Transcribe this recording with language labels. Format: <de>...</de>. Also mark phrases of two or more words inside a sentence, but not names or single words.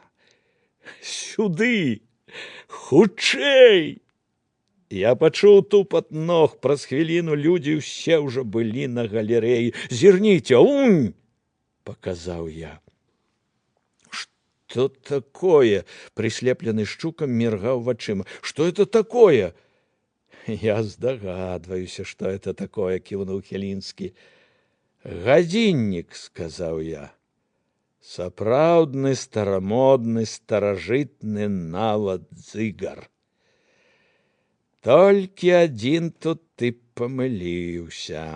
<be>Сюды! Хутчэй! Я пачуў тупат ног, праз хвіліну людзі ўсе ўжо былі на галерэі. «Зірніце, унь!» — паказаў я.</be> <ru>«Что такое?»</ru> <be>— прыслеплены шчукам міргаў вачыма.</be> <ru>«Что это такое?»</ru> <be>«Я здагадваюся,</be> <ru>что это такое», —</ru> <be>кіўнуў Хілінскі. «Гадзіннік», — сказаў я. «Сапраўдны, старамодны, старажытны нават дзыгар. Толькі адзін тут ты памыліўся.</be>